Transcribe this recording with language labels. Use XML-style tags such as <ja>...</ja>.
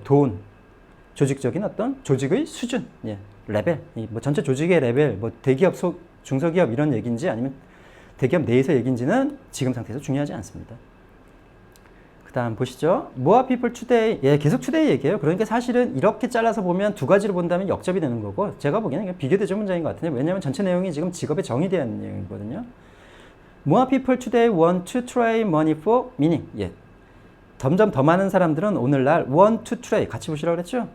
<ko>돈, 조직적인 어떤 조직의 수준, 예, 레벨, 뭐 전체 조직의 레벨, 뭐 대기업, 중소기업 이런 얘기인지 아니면 대기업 내에서 얘기인지는 지금 상태에서 중요하지 않습니다. 그 다음 보시죠.</ko> <en>More people today.</en> <ko>예, 계속 today 얘기해요. 그러니까 사실은 이렇게 잘라서 보면 두 가지로 본다면 역접이 되는 거고, 제가 보기에는 비교대조 문장인 것 같은데, 왜냐하면 전체 내용이 지금 직업에 정의되는 내용이거든요.</ko> <en>More people today want to try money for meaning.</en> <ko>예. 점점 더 많은 사람들은 오늘날</ko> <en>want to trade</en> <ko>같이 보시라고 그랬죠?</ko>